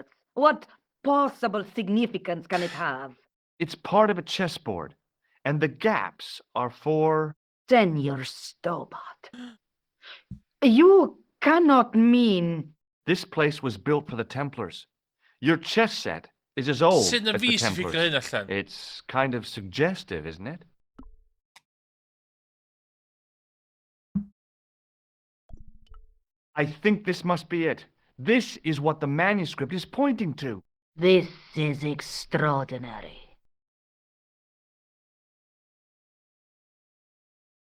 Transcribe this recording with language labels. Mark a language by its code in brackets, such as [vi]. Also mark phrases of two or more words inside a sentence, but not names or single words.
[en] What possible significance can it have? It's part of a chessboard, and the gaps are for... Senor Stobart. You cannot mean... This place was built for the Templars. Your chess set is as old [cy] Sut na [en] as the [cy] fi sy'n [en] Templars. [cy] ffigur hyn allan? [en] It's kind of suggestive, isn't it? I think this must be it. This is what the manuscript is pointing to. This is extraordinary.